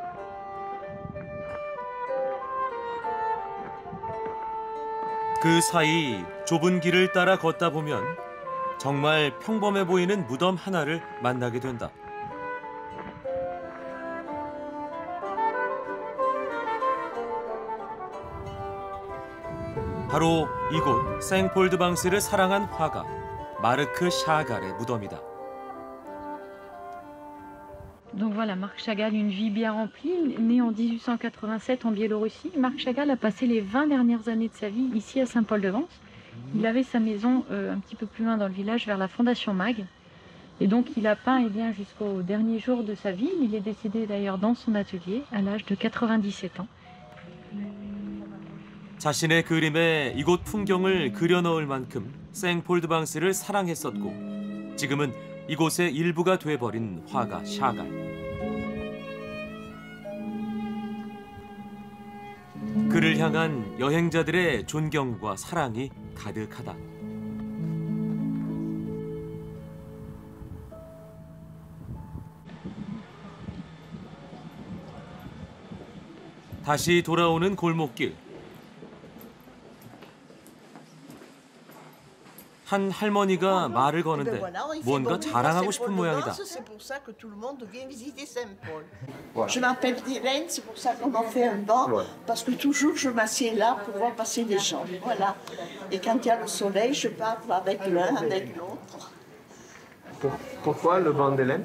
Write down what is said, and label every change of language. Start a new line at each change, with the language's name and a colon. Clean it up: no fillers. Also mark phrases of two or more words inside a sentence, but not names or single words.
Korean: 그 사이 좁은 길을 따라 걷다 보면 정말 평범해 보이는 무덤 하나를 만나게 된다. 바로 이곳 생폴드방스를 사랑한 화가 마르크 샤갈의 무덤이다.
French: Donc voilà, Marc Chagall, une vie bien remplie, né en 1887 en Biélorussie. Marc Chagall a passé les 20 dernières années de sa vie ici à Saint-Paul-de-Vence. Il avait sa maison un petit peu plus loin dans le village, vers la Fondation Mag. Et donc il a peint jusqu'au dernier jour de sa vie. Il est décédé d'ailleurs dans son atelier à l'âge de 97 ans.
Korean: 자신의 그림에 이곳 풍경을 그려넣을 만큼 생폴드방스를 사랑했었고 지금은 이곳의 일부가 돼버린 화가 샤갈. 그를 향한 여행자들의 존경과 사랑이 가득하다. 다시 돌아오는 골목길. 한 할머니가 말을 거는데 뭔가 자랑하고 싶은 모양이다.
French: Je m'appelle Hélène, c'est pour ça qu'on en fait un banc, parce que toujours je m'assieds là pour voir passer les gens. Voilà. Et quand il y a le soleil, je parle avec l'un, avec l'autre. Pourquoi le banc d'Hélène?